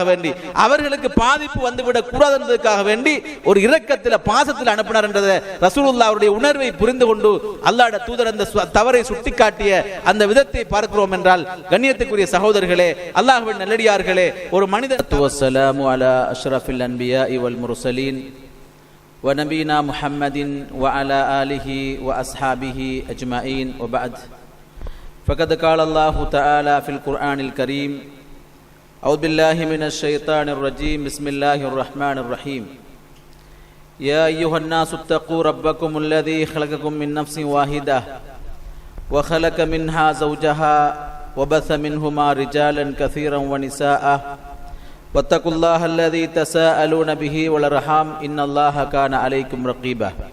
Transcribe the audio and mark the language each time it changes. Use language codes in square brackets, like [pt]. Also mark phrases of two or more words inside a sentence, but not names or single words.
[ta] வேண்டி, அவர்களுக்கு பாதிப்பு வந்துவிடக் கூடாது என்பதற்காக வேண்டி ஒரு இரக்கத்தில் பாசத்தில் அனுப்பினார் என்றதை ரசூலுல்லாஹ் அவருடைய உணர்வை புரிந்து கொண்டு அல்லாஹ்வுடைய தூதர் அந்த தவறை சுட்டிக்காட்டிய அந்த விதத்தை பார்க்கிறோம் என்றால், கண்ணியத்துக்குரிய சகோதரர்களே, அல்லாஹ்வின் நல்லடியார்களே, ஒரு மனிதர் [ar] والسلام على أشرف الأنبياء والمرسلين ونبينا محمد وعلى آله وأصحابه أجمعين وبعد. فقد قال الله تعالى في القرآن الكريم: أعوذ بالله من الشيطان الرجيم بسم الله الرحمن الرحيم يا أيها الناس اتقوا ربكم الذي خلقكم من نفس واحدة وخلق منها زوجها وبث منهما رجالا كثيرا ونساء واتقوا الله الذي تساءلون به والأرحام إن الله كان عليكم رقيبا